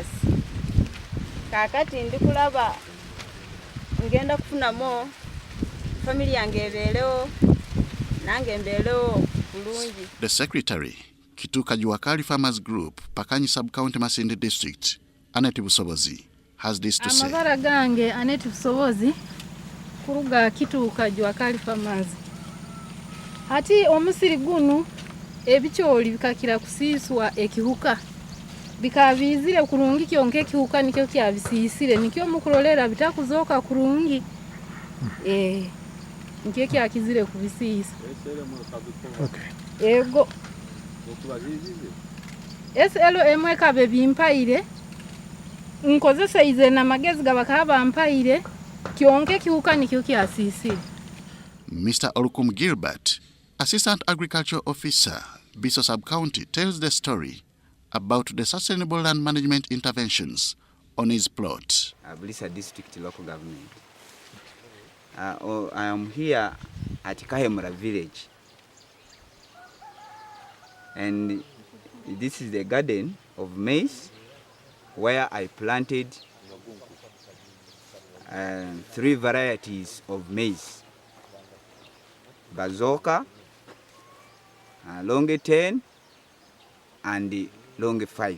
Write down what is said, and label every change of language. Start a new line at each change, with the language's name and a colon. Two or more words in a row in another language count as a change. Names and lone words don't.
Ganda: Kaakati ndi kulaba ngenda kufunamu family yange ebeerewo nange mbeerewo bulungi.
English: The secretary, Kituka Juakali Farmers Group, Pakanyi Sub-County Masindi District, Annette Busobozi, has this to say.
Nyoro: Amagara gange Annette Busobozi kuruga Kituka Juakali Farmers. Hati omusiri gunu ebikyoli bikakira kusiiswa ekihuka. Bikabizire kurungi kyonke ekihuka nikyo kyabisiisire nikyo mukulolera bitakuzooka kurungi. Nkyo kyakizire kubisiisa. Okay. Ego. SLM kabe bimpaire. Nkozesa ize na magezi gabakaba mpaire. Kyonke kihuka nikyo kyasiisire.
English: Mr. Olukum Gilbert, Assistant Agriculture Officer, Biso Sub-County, tells the story about the sustainable land management interventions on his plot. Bulisa District Local Government. I am here at Kahemura village, and this is the garden of maize where I planted 3 varieties of maize: Bazoka, Longe 10 and Longe 5.